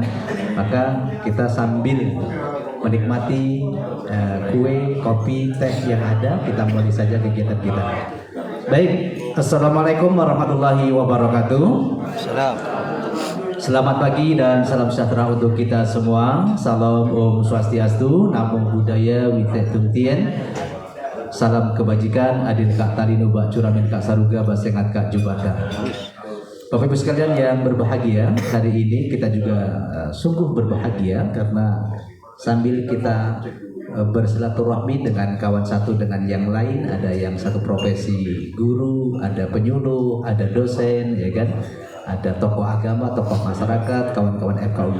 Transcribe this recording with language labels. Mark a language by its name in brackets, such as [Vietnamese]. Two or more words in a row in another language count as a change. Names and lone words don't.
[Indonesian] Maka kita sambil menikmati kue, kopi, teh yang ada, kita mulai saja kegiatan kita. Baik, [Arabic] السلام عليكم ورحمة الله وبركاته. [Indonesian] Selamat pagi dan salam sejahtera untuk kita semua. Salam [Balinese] Om Swastiastu, [Pali] Namo Buddhaya, [Chinese] 唯德动天. [Indonesian] Salam kebajikan, [Kendayan] Adin Kak Talino, Bak Curamin Kak Saruga, Basengat Kak Jubaka. [Indonesian] Bapak Ibu sekalian yang berbahagia, hari ini kita juga sungguh berbahagia karena sambil kita bersilaturahmi dengan kawan satu dengan yang lain, ada yang satu profesi guru, ada penyuluh, ada dosen, ya kan, ada tokoh agama, tokoh masyarakat, kawan-kawan FKUB.